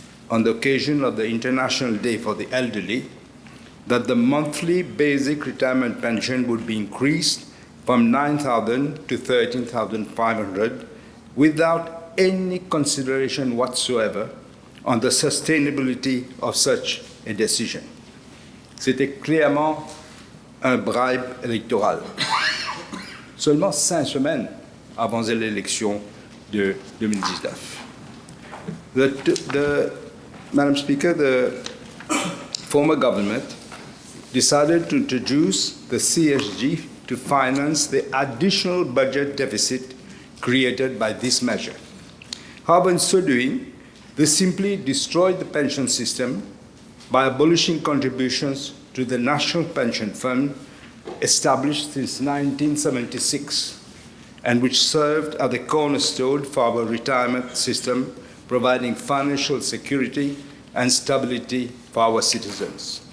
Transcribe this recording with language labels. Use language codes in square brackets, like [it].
[en] on the occasion of the International Day for the Elderly, that the monthly basic retirement pension would be increased from 9,000 to 13,500 without any consideration whatsoever on the sustainability of such a decision. [fr] C'était clairement un bribe électoral. Seulement 5 semaines avant l'élection de 2019. [en] Madam Speaker, the former government decided to introduce the CSG to finance the additional budget deficit created by this measure. However, in so doing, they simply destroyed the pension system by abolishing contributions to the National Pension Fund established since 1976 and which served as the cornerstone for our retirement system, providing financial security and stability for our citizens.